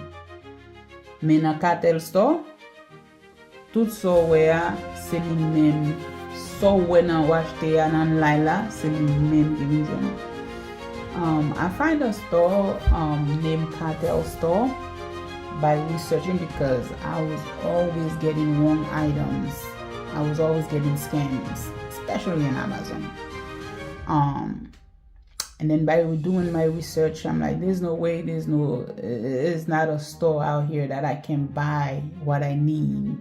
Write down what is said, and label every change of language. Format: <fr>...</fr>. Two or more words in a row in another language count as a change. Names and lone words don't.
<ht>Men na Cartel Store, tout so wè ya, se li men, so wè nan wachete ya nan Laila, se li men ki vin jwennou.</ht> <en>I find a store named Cartel Store by researching because I was always getting wrong items. I was always getting scams, especially on Amazon. And then by doing my research, I'm like, there's no way, it's not a store out here that I can buy what I need.</en>